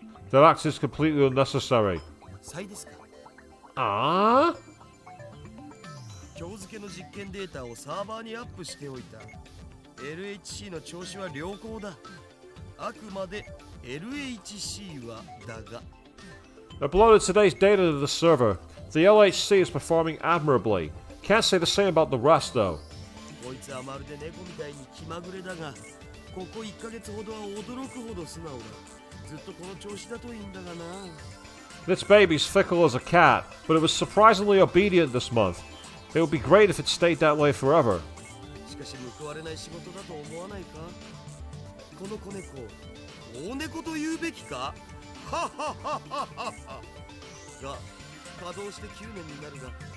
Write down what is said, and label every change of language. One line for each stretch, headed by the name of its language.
English: That act is completely unnecessary.
Japanese: サイですか。 Ah? 今日付の実験データをサーバーにアップしておいた。LHC の調子は良好だ。あくまで LHC はだが。
English: Uploaded today's data to the server. The LHC is performing admirably. Can't say the same about the rest, though.
Japanese: こいつはまるで猫みたいに気まぐれだが、ここ1ヶ月ほどは驚くほど素直だ。ずっとこの調子だといいんだがな。
English: This baby's fickle as a cat, but it was surprisingly obedient this month. It would be great if it stayed that way forever.
Japanese: しかし報われない仕事だと思わないか。この子猫、大猫と言うべきか。はははははは。が、稼働して9年になるが。